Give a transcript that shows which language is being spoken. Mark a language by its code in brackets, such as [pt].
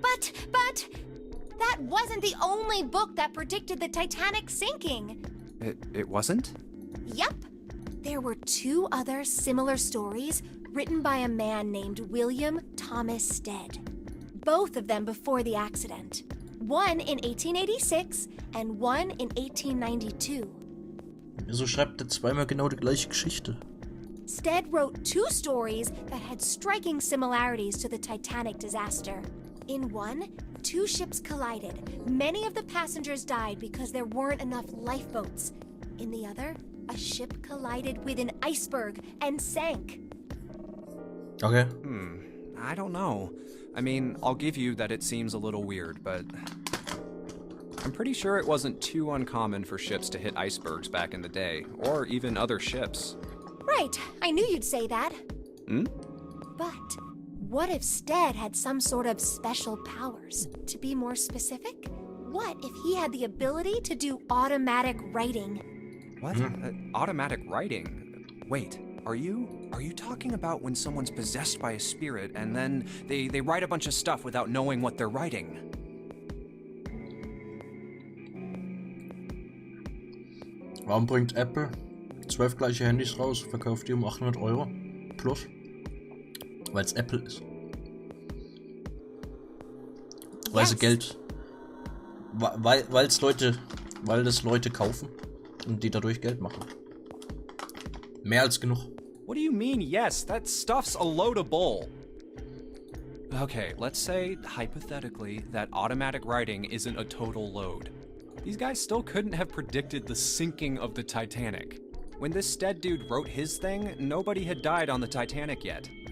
[en] But that wasn't the only book that predicted the Titanic sinking. It wasn't? Yep. There were 2 other similar stories written by a man named William Thomas Stead. Both of them before the accident. One in 1886 and one in 1892. [de] Wieso schreibt er zweimal genau die gleiche Geschichte? [en] Stead wrote 2 stories that had striking similarities to the Titanic disaster. In one, 2 ships collided. Many of the passengers died because there weren't enough lifeboats. In the other, a ship collided with an iceberg and sank. Okay. I don't know. I mean, I'll give you that it seems a little weird, but I'm pretty sure it wasn't too uncommon for ships to hit icebergs back in the day, or even other ships. Right, I knew you'd say that. Hmm? But what if Stead had some sort of special powers? To be more specific, what if he had the ability to do automatic writing? What? Automatic writing? Wait, are you talking about when someone's possessed by a spirit and then they write a bunch of stuff without knowing what they're writing? [de] Warum bringt Apple 12 gleiche Handys raus, verkauft die um 800 Euro plus? Weil es Apple ist. Weil sie [en] Yes. [de] Geld... Weil das Leute kaufen und die dadurch Geld machen. Mehr als genug. [en] What do you mean, yes? That stuff's a load of bull. Okay, let's say, hypothetically, that automatic writing isn't a total load. These guys still couldn't have predicted the sinking of the Titanic. When this Stead dude wrote his thing, nobody had died on the Titanic yet.